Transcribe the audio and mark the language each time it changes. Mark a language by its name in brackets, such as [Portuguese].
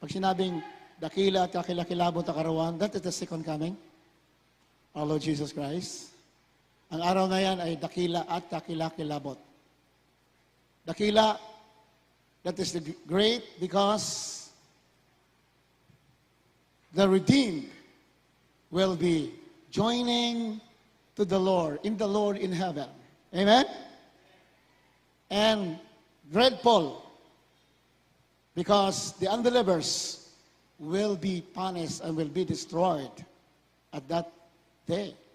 [Filipino] Pag sinabing dakila at kakilakilabot na karawan, [English] that is the second coming. Our Lord Jesus Christ. [Filipino] Ang araw na yan ay dakila at kakilakilabot. [English] Dakila, that is the great because the redeemed will be joining to the Lord in heaven. Amen? And dreadful because the unbelievers will be punished and will be destroyed at that day.